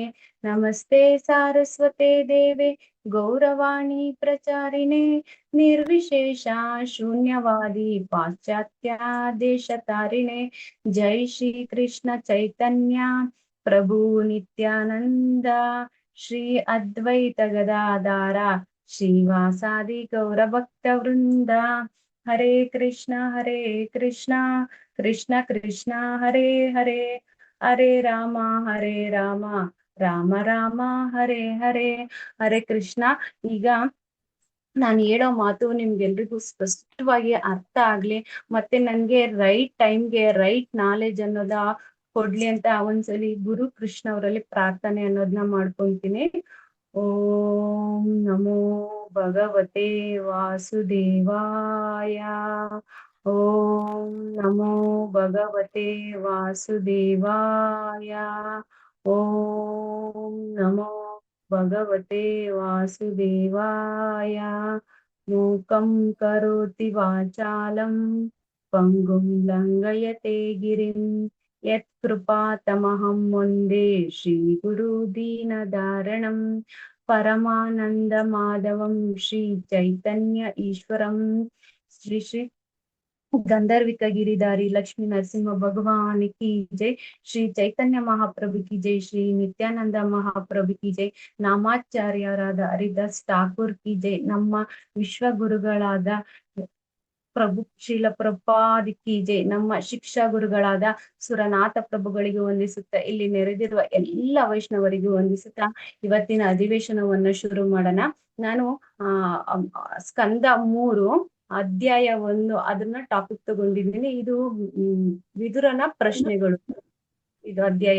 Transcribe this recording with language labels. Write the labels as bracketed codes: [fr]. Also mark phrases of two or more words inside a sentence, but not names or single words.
[sa] नमस्ते सारस्वते देवे गौरवाणी प्रचारिणे निर्विशेषा शून्यवादी पाश्चात्या देशतारिणे। जय श्री कृष्ण चैतन्य प्रभु नित्यानंद श्री अद्वैत गदाधारा श्रीवासादि गौरभक्तवृंद। हरे कृष्ण कृष्ण कृष्ण हरे हरे हरे राम राम राम हरे हरे हरे कृष्ಣ। [kn] ಈಗ ನಾನು ಹೇಳೋ ಮಾತು ನಿಮ್ಗೆಲ್ರಿಗೂ ಸ್ಪಷ್ಟವಾಗಿ ಅರ್ಥ ಆಗ್ಲಿ, ಮತ್ತೆ ನನ್ಗೆ [en] right timege right knowledge [kn] ಅನ್ನೋದ ಕೊಡ್ಲಿ ಅಂತ ಒಂದ್ಸಲಿ ಗುರು ಕೃಷ್ಣ ಅವರಲ್ಲಿ ಪ್ರಾರ್ಥನೆ ಅನ್ನೋದನ್ನ ಮಾಡ್ಕೊಂತೀನಿ. [sa] ಓಂ ನಮೋ ಭಗವತೆ ವಾಸುದೇವಾಯ. ಓಂ ನಮೋ ಭಗವತೆ ವಾಸುದೇವಾಯ. ಓಂ ನಮೋ ಭಗವತೆ ವಾಸುದೇವಾಯ. ಮೂಕಂ ಕರೋತಿ ವಾಚಾಲಂ ಪಂಗುಂ ಲಂಘಯತೆ ಗಿರಿಂ ಯತ್ಕೃಪಾತಮಹಂ ವಂದೇ ಶ್ರೀಗುರು ದೀನಧಾರಣಂ ಪರಮಾನಂದ ಮಾಧವಂ ಶ್ರೀ ಚೈತನ್ಯ ಈಶ್ವರಂ ಶ್ರೀ ಶ್ರೀ [hi] गंधर्विक गिरिधारी लक्ष्मी नरसिंह भगवान की जय। श्री चैतन्य महाप्रभु की जय। श्री नित्यानंद महाप्रभु की जय। नामाचार्यराದ ಹರಿದಾಸ್ ಠಾಕೂರ್ की जय। [kn] ನಮ್ಮ ವಿಶ್ವ ಗುರುಗಳಾದ ಪ್ರಭು ಶ್ರೀಲ ಪ್ರಭುಪಾದ್ [hi] की जय। [kn] ನಮ್ಮ ಶಿಕ್ಷಾ ಗುರುಗಳಾದ ಸುರನಾಥ ಪ್ರಭುಗಳಿಗೆ ವಂದಿಸುತ್ತಾ ಇಲ್ಲಿ ನೆರೆದಿರುವ ಎಲ್ಲ ವೈಷ್ಣವರಿಗೂ ವಂದಿಸುತ್ತಾ ಇವತ್ತಿನ ಅಧಿವೇಶನವನ್ನ ಶುರು ಮಾಡೋಣ. ನಾನು ಸ್ಕಂದ 3 ಅಧ್ಯಾಯ 1 ಅದನ್ನ ಟಾಪಿಕ್ ತಗೊಂಡಿದ್ದೀನಿ. ಇದು ವಿದುರನ ಪ್ರಶ್ನೆಗಳು. ಇದು ಅಧ್ಯಾಯ.